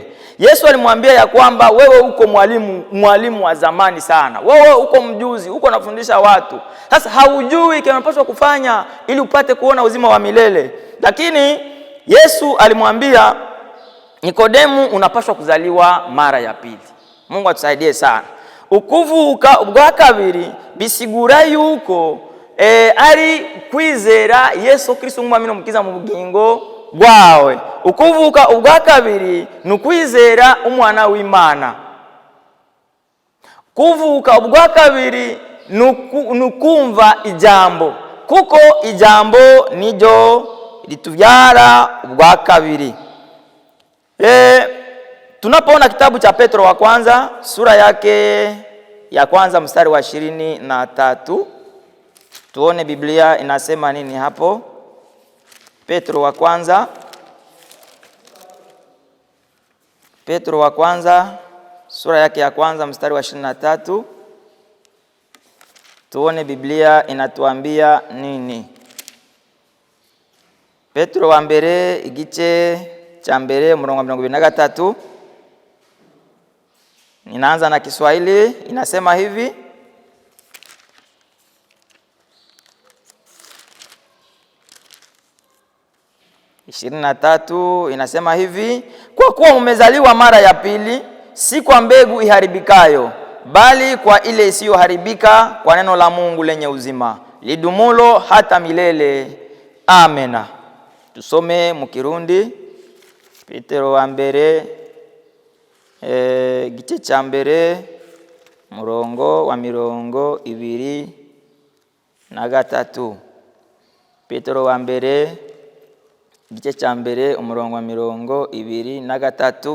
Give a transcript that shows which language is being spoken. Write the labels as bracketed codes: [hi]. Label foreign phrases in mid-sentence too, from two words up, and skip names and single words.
[sw] Yesu alimwambia ya kwamba wewe uko mwalimu wa zamani sana. Wewe uko mjuzi, uko nafundisha watu. Sasa haujui kile unapaswa kufanya ili upate kuona uzima wa milele. Lakini Yesu alimwambia Nikodemu, unapaswa kuzaliwa mara ya pili. Mungu atusaidie sana. [rn] Ukuvuka ubwa kabiri bisigura yuko ari kwizera Yesu Kristo nk'umwami n'umukiza mu bugingo bwawe. Ukuvuka ubwa kabiri nukwizera umwana w'Imana. Kuvuka ubwa kabiri nukumva ijambo, kuko ijambo nijo lituvyara ubwa kabiri. [sw] Tunapoona kitabu cha Petro wa kwanza sura yake ya kwanza mstari wa 23, tuone Biblia inasema nini hapo. Petro wa kwanza sura yake ya kwanza mstari wa 23, tuone Biblia inatuambia nini. [rn] Petro wa mbere igice cha mbere murongo 23. [sw] Ninaanza na Kiswahili, inasema hivi: 23 inasema hivi: kwa kuwa umezaliwa mara ya pili, si kwa mbegu iharibikayo, bali kwa ile isiyoharibika, kwa neno la Mungu lenye uzima, lidumulo hata milele. Amena. Tusome mukirundi. [rn] Petero wa mbere gice cha mbere murongo wa 23. Petero wa mbere igice cha mbere umurongo wa 23.